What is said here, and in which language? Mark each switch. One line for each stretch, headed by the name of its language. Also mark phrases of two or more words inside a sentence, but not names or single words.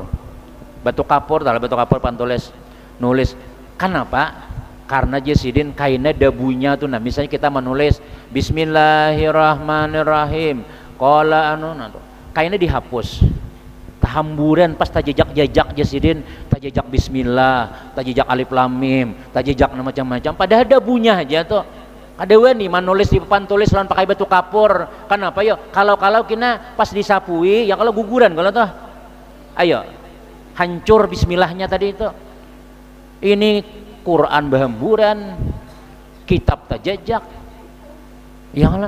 Banjar: Batu kapur pantulis nulis. Kenapa? Karena Jasidin kainnya dabunya tuh, nah misalnya kita menulis Bismillahirrahmanirrahim qala kainnya dihapus, tahamburan pas tajejak-jejak Jasidin, tajejak Bismillah, tajejak alif lam mim, tajejak macam-macam, padahal dabunya aja tuh. Ada wani menulis di papan tulis lawan pakai batu kapur. Kenapa yo? Kalau kina pas disapui ya kalau guguran kalau tuh, ayo hancur Bismillahnya tadi itu. Ini Quran bahamburan, kitab tajajak,
Arabic: يا الله.